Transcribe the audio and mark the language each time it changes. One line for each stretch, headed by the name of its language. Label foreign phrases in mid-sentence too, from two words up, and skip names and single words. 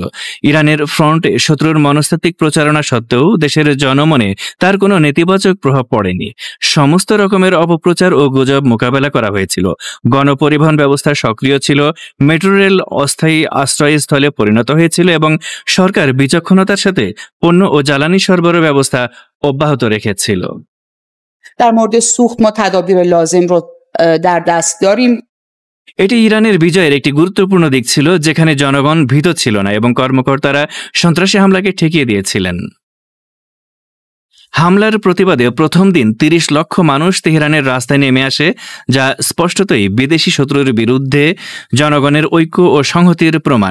Bangla: ইরানের ফ্রন্টে শত্রুর মনস্তাত্ত্বিক প্রচারণা সত্ত্বেও দেশের জনমনে তার কোনো নেতিবাচক প্রভাব পড়েনি। সমস্ত রকমের অপপ্রচার ও গুজব মোকাবেলা করা হয়েছিল। গণপরিবহন ব্যবস্থা সক্রিয় ছিল, মেট্রো রেল অস্থায়ী আশ্রয়স্থলে পরিণত হয়েছিল এবং সরকার বিচক্ষণতার সাথে পণ্য ও জ্বালানি সরবরাহ ব্যবস্থা অব্যাহত রেখেছিল।
Persian: در مورد سوخت ما تدابیر لازم رو در دست داریم.
Bangla: এটি ইরানের বিজয়ের একটি গুরুত্বপূর্ণ দিক ছিল, যেখানে জনগণ ভীত ছিল না এবং কর্মকর্তারা সন্ত্রাসী হামলাকে ঠেকিয়ে দিয়েছিলেন। হামলার প্রতিবাদে প্রথম দিন ৩০ লক্ষ মানুষ তেহরানের রাস্তায় নেমে আসে, যা স্পষ্টতই বিদেশি শত্রুর বিরুদ্ধে জনগণের ঐক্য ও সংহতির প্রমাণ।